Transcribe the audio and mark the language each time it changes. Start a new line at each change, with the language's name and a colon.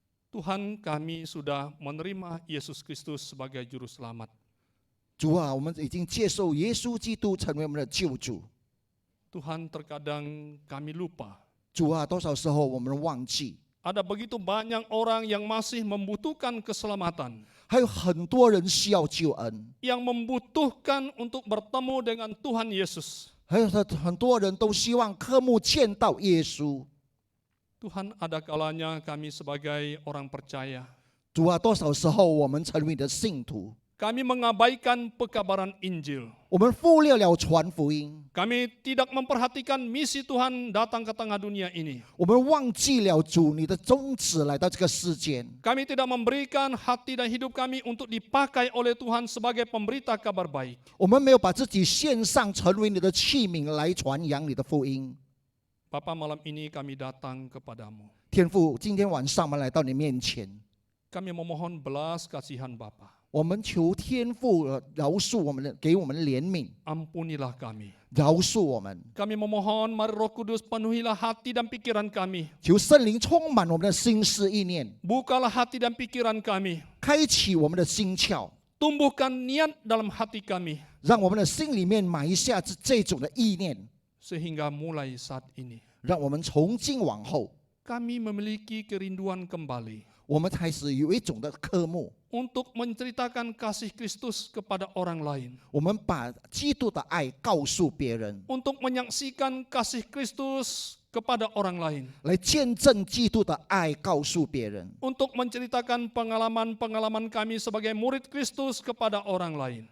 Indonesian: Tuhan, kami sudah menerima Yesus Kristus sebagai juru selamat.
Chinese: 主啊，我们已经接受耶稣基督成为我们的救主。
Indonesian: Tuhan, terkadang kami lupa.
Chinese: 主啊，多少时候我们忘记，
Indonesian: Ada begitu banyak orang yang masih membutuhkan keselamatan,
Chinese: 还有很多人需要救恩，
Indonesian: yang membutuhkan untuk bertemu dengan Tuhan Yesus.
Chinese: 还有很多人都希望渴慕见到耶稣。
Indonesian: Tuhan, ada kalanya kami sebagai orang percaya,
Chinese: 主啊，多少时候我们成为你的信徒，
Indonesian: kami mengabaikan pekabaran Injil.
Chinese: 我们忽略了传福音，
Indonesian: Kami tidak memperhatikan misi Tuhan datang ke tengah dunia ini.
Chinese: 我们忘记了主你的宗旨来到这个世间。
Indonesian: Kami tidak memberikan hati dan hidup kami untuk dipakai oleh Tuhan sebagai pemberita kabar baik.
Chinese: 我们没有把自己献上，成为你的器皿来传扬你的福音。
Indonesian: Bapa, malam ini kami datang kepadamu.
Chinese: 天父，今天晚上我们来到你面前，
Indonesian: Kami memohon belas kasihan Bapa.
Chinese: 我们求天父饶恕我们的，给我们怜悯，
Indonesian: Ampunilah kami.
Chinese: 饶恕我们。
Indonesian: Kami memohon, mari Roh Kudus penuhilah hati dan pikiran kami.
Chinese: 求圣灵充满我们的心思意念，
Indonesian: Bukalah hati dan pikiran kami.
Chinese: 开启我们的心窍，
Indonesian: Tumbuhkan niat dalam hati kami.
Chinese: 让我们的心里面埋下这种的意念，
Indonesian: Sehingga mulai saat ini,
Chinese: 让我们从今往后，
Indonesian: kami memiliki kerinduan kembali
Chinese: 我们开始有一种的科目，
Indonesian: untuk menceritakan kasih Kristus kepada orang lain.
Chinese: 我们把基督的爱告诉别人，
Indonesian: Untuk menyaksikan kasih Kristus kepada orang lain.
Chinese: 来见证基督的爱告诉别人，
Indonesian: Untuk menceritakan pengalaman-pengalaman kami sebagai murid Kristus kepada orang lain.